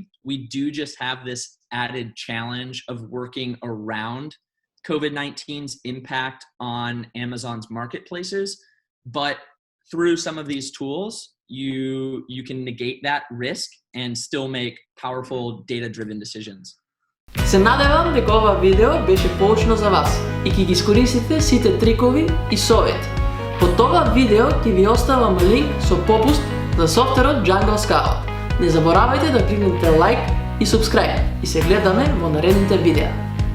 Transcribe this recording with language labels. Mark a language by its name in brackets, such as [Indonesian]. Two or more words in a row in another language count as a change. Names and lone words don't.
[English] We do just have this added challenge of working around COVID-19's impact on Amazon's marketplaces. But through some of these tools, you can negate that risk and still make powerful data-driven decisions. [Macedonian] Се надевам дека ова видео беше поучно за вас и ќе ги искористите сите трикови и совети. Под ова видео ќе ви оставам линк со попуст за софтверот Jungle Scout. Не заборавајте да кликнете лайк и subscribe и се гледаме во наредните видеа.